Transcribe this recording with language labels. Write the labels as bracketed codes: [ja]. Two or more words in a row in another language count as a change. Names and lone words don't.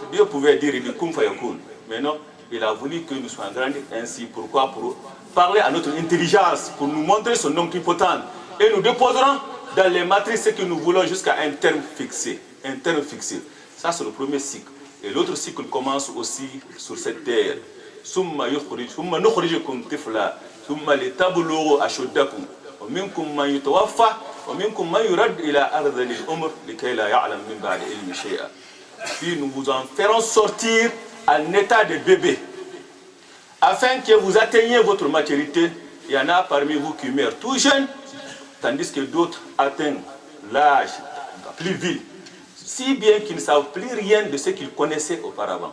[fr] Dieu pouvait dire, il dit, [ar] كن فيكون. [fr] Mais non, il a voulu que nous soyons grandis ainsi. Pourquoi? Pour parler à notre intelligence, pour nous montrer son omnipotence. Et nous déposerons dans les matrices ce que nous voulons jusqu'à un terme fixé. Un terme fixé. Ça, c'est le premier cycle. Et l'autre cycle commence aussi sur cette terre. [ar] ثم نخرجكم طفلا ثم لتبلغوا أشدكم. ومنكم من يتوفى ومنكم من يرد إلى أرذل الأمر لكي لا يعلم من بعد علم شيئا. [fr] Puis nous vous en ferons sortir en état de bébé afin que vous atteigniez votre maturité. Il y en a parmi vous qui meurent tout jeunes tandis que d'autres atteignent l'âge plus vil si bien qu'ils ne savent plus rien de ce qu'ils connaissaient auparavant.